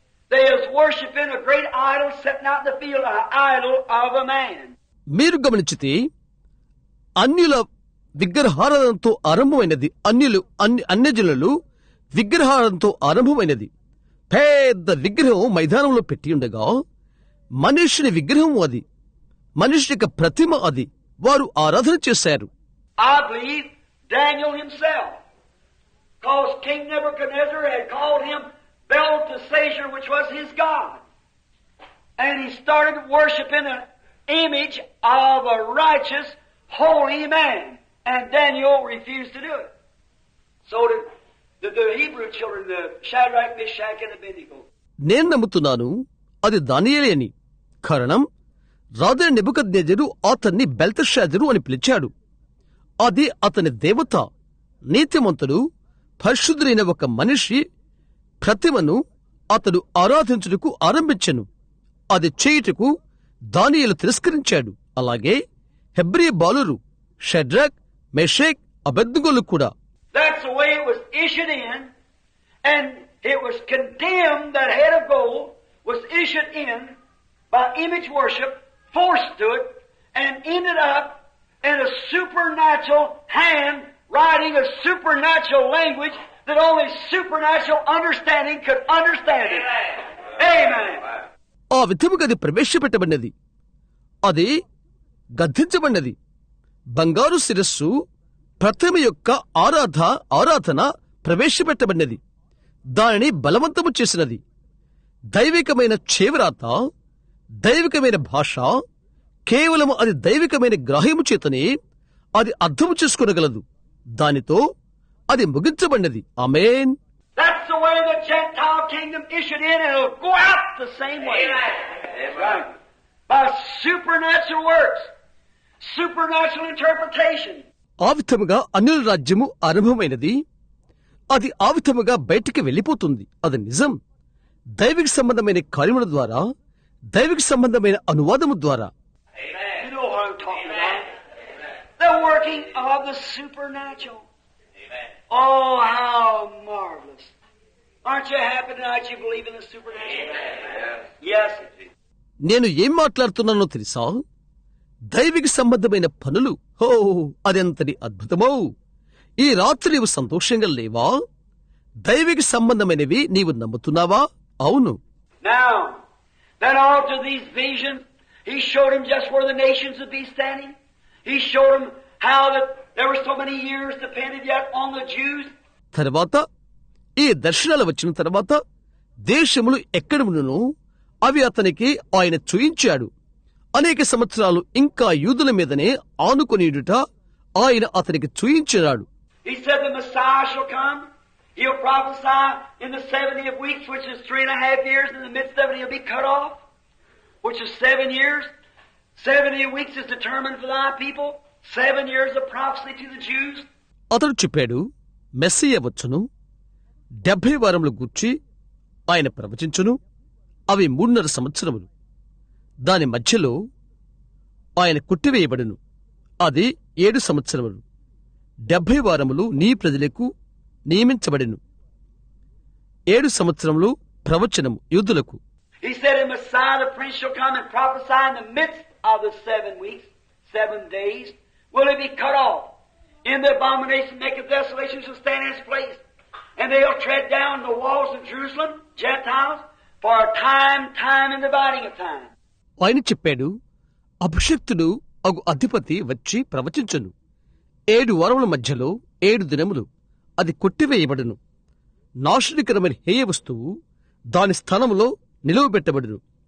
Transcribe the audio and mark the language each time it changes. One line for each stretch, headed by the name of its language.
English: They was worshiping a great idol sitting out in the field, an idol of a man.
Telugu: మీరు గమనించితే అన్యుల విగ్రహారాధనతో ఆరంభమైనది. అన్యజనులు విగ్రహారాధనతో ఆరంభమైనది. పెద్ద విగ్రహం మైదానంలో పెట్టి ఉండగా మనుష్యుని విగ్రహం అది, మనుష్యుని యొక్క ప్రతిమ అది. వారు ఆరాధన చేశారు.
English: I believe Daniel himself, because King Nebuchadnezzar had called him Belteshazzar, which was his god. And he started worshiping an image of a righteous, holy man. And Daniel refused to do it. So did the Hebrew children, the Shadrach, Meshach, and Abednego.
Telugu: నేను నమ్ముతున్నాను అది దానియేలే అని. కారణం, రాజు నెబుకద్నెజరు అతన్ని బెల్తెషాజరు అని పిలిచాడు. అది అతని దేవత, నీతిమంతుడు, పరిశుద్ధుడైన ఒక మనిషి ప్రతిమను అతడు ఆరాధించుటకు ఆరంభించెను. అది చేయుటకు దానియేలు తిరస్కరించాడు. అలాగే హెబ్రీ బాలురు షడ్రక్, మెషక్, అబెద్నెగోలు కూడా.
English: That's the way it was issued in, and it was condemned. That head of gold was issued in by image worship, forced to it, and ended up in a supernatural hand writing a supernatural language that only supernatural understanding could understand it. Amen.
Telugu: ఆ విధముగా అది ప్రవేశపెట్టబడినది. అది గద్దించబడినది. బంగారు శిరస్సు ప్రతిమ యొక్క ఆరాధన ప్రవేశపెట్టబడినది. దానిని బలవంతము చేసినది. దైవికమైన చేవరాత, దైవికమైన భాష, కేవలము అది దైవికమైన గ్రాహ్యము చేతనే అది అర్థము చేసుకొనగలదు. దానితో అది ముగించబడినది. ఆమేన్.
English: That's the way the Gentile kingdom issued in, and it'll go out the same way. Right. By supernatural works, supernatural interpretation.
Telugu: ఆ విధముగా అన్యుల రాజ్యము ఆరంభమైనది. అది ఆ విధముగా బయటికి వెళ్ళిపోతుంది. అది నిజం. దైవిక సంబంధమైన కార్యముల ద్వారా, దైవిక సంబంధమైన అనువాదము ద్వారా.
English: You know what I'm talking about. The working of the supernatural. Oh, how marvelous. Aren't you happy tonight you believe in the supernatural? Yes.
Telugu: నేను ఏం మాట్లాడుతున్నానో తెలుసా? దైవిక సంబంధమైన పనులు. హో, అదెంతటి అద్భుతమో! ఈ రాత్రి నీవు సంతోషంగా లేవా? దైవిక సంబంధమైనవి నీవు నమ్ముతున్నావా? అవును.
English: Now, then all to these visions, he showed him just where the nations would be standing. He showed him how that there were so many years depended yet on the Jews.
Telugu: తర్వాత ఈ దర్శనాలు వచ్చిన తర్వాత దేశములు ఎక్కడును అవి అతనికి ఆయన చూయించాడు. అనేక సంవత్సరాలు ఇంకా యూదుల మీదనే ఆనుకొనియుట ఆయన అతనికి చూయించాడు.
English: He said the Messiah shall come. He'll prophesy in the 70th week, which is 3.5 years. In the midst of it, he'll be cut off, which is 7 years. 70 weeks is determined for thy people. 7 years of prophecy to the Jews.
Telugu: అతడు చెప్పాడు, Messiah వచ్చును, 70 వారములు గూర్చి ఆయన ప్రవచించును. అవి 3.5 సంవత్సరములు. దాని మధ్యలో ఆయన కుట్టివేయబడును. అది 7 సంవత్సరములు. 70 వారములు నీ ప్రజలకు నియమించబడెను. 7 సంవత్సరములు ప్రవచనము యూదులకు.
English: He said, "And Messiah the Prince shall come and prophesy in the midst of the 7 weeks, 7 days. Will he be cut off? In the abomination maketh desolation shall stand in his place. And they'll tread down the walls of Jerusalem, Gentiles, for a time and dividing of time."
Telugu: ఆయన చెప్పాడు, అభిషక్తుడు అగు అధిపతి వచ్చి ప్రవచించును. 7 వారముల మధ్యలో 7 దినములు అది కొట్టివేయబడును. నాశనకరమైన హేయ వస్తువు దాని స్థానంలో నిలువబెట్టబడును.